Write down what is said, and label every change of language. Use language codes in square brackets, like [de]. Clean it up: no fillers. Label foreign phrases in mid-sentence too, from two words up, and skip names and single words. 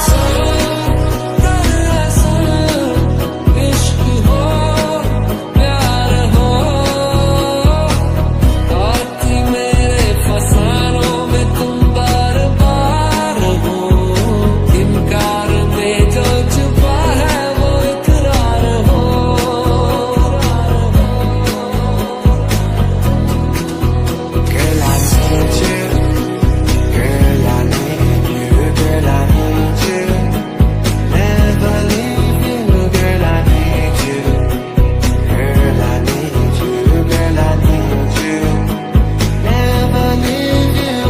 [hi] इश्क हो प्यार हो, आती मेरे फसानों में तुम बार बार हो, इनकार में जो छुपा है वो इकरार हो। [en] Girl, I need you. Girl, I need you. Girl, I need you. Never leave you. Girl, I need you. Girl, I need you. Girl, I need you. Never leave you.